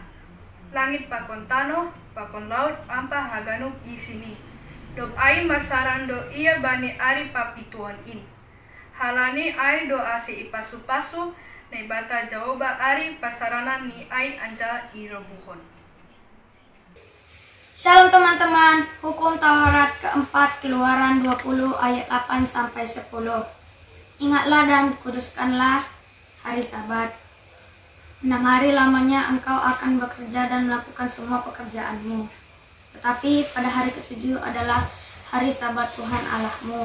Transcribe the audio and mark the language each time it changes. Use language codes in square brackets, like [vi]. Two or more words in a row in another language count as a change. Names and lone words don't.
[bts] Langit pakon tano, pakon laut ampa haganuk isini. Dop ai marsarando ia bani ari papituan in. Halani ai do asi ipasu-pasu na ibata jaoba ari parsaranan ni ai anja irobuhon. [id] Shalom teman-teman, hukum Taurat keempat Keluaran 20 ayat 8 sampai 10. Ingatlah dan kuduskanlah hari Sabat. 6 hari lamanya engkau akan bekerja dan melakukan semua pekerjaanmu. Tetapi pada hari ketujuh adalah hari Sabat Tuhan Allahmu.